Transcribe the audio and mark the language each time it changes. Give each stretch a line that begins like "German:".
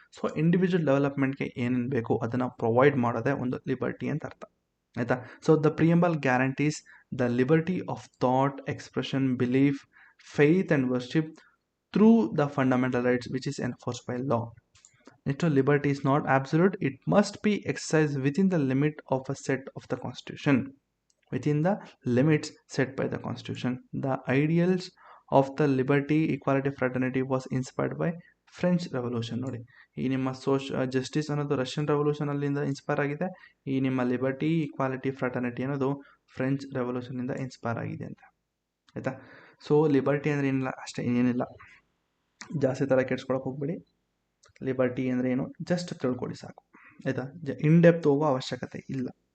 Kannada: So individual ಡೆವಲಪ್ಮೆಂಟ್ಗೆ ಏನೇನು ಬೇಕು ಅದನ್ನು ಪ್ರೊವೈಡ್ ಮಾಡೋದೇ ಒಂದು ಲಿಬರ್ಟಿ ಅಂತ ಅರ್ಥ, ಆಯಿತಾ.
English: So the preamble guarantees the liberty of thought, expression, belief, faith and worship through the fundamental rights which is enforced by law. Next, liberty is not absolute. It must be exercised within the limit of a set of the Constitution. Within the limits set by the Constitution. The ideals of the liberty, equality, fraternity was inspired by French revolution.
Kannada: ನೋಡಿ, ಈ ನಿಮ್ಮ justice ಅನ್ನೋದು Russian ರೆವಲ್ಯೂಷನಲ್ಲಿಂದ inspire ಆಗಿದೆ. ಈ ನಿಮ್ಮ liberty, equality, fraternity ಅನ್ನೋದು French ರೆವಲ್ಯೂಷನಿಂದ inspire ಆಗಿದೆ ಅಂತ, ಆಯಿತಾ. ಸೊ ಲಿಬರ್ಟಿ ಅಂದರೆ ಏನಿಲ್ಲ, ಅಷ್ಟೇ, ಏನಿಲ್ಲ, ಜಾಸ್ತಿ ಥರ ಕೆಡ್ಸ್ಕೊಳಕ್ಕೆ ಹೋಗ್ಬೇಡಿ. ಲಿಬರ್ಟಿ ಅಂದರೆ ಏನು ಜಸ್ಟ್ ತಿಳ್ಕೊಳ್ಳಿ ಸಾಕು, ಆಯಿತಾ.
English: in depth
Kannada: ಹೋಗೋ ಅವಶ್ಯಕತೆ ಇಲ್ಲ.